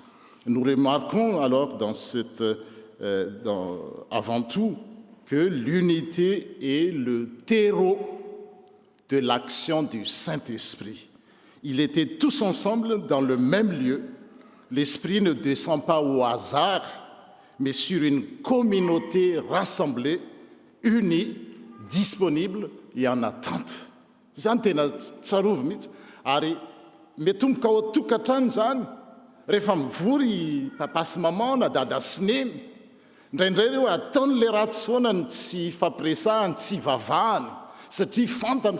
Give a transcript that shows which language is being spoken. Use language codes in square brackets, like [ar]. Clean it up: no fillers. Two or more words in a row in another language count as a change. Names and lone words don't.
[fr] Nous remarquons alors avant tout que l'unité est le terreau de l'action du Saint-Esprit. Ils étaient tous ensemble dans le même lieu. L'Esprit ne descend pas au hasard, mais sur une communauté rassemblée, unie, disponible et en attente. [mg] Zany tena tsarovy mihitsy ary metomboka ao tokantrano zany rehefa mivory papa sy maman na dada sy neny indraindray ireo ataony le ratsy foana ny tsy fampiresahany tsy vavahany satria fantany